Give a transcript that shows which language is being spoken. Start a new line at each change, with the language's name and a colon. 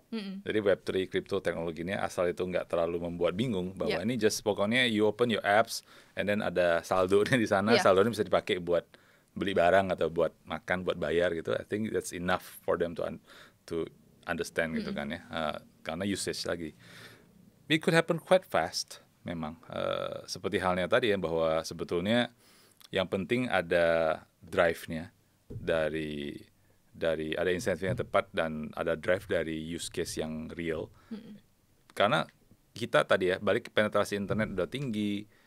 Indonesian: Jadi Web3 kripto teknologinya asal itu nggak terlalu membuat bingung bahwa ini just pokoknya
English: you open your apps and then
Indonesian: ada saldonya di sana, saldonya bisa dipakai buat beli barang atau buat makan, buat bayar gitu.
English: I think that's enough for them to understand
Indonesian: gitu kan ya, karena usage lagi.
English: It could happen quite fast
Indonesian: memang, seperti halnya tadi ya, bahwa sebetulnya yang penting ada drive-nya dari ada insentif yang tepat dan ada drive dari use case yang real. Karena kita tadi ya, balik penetrasi internet udah tinggi.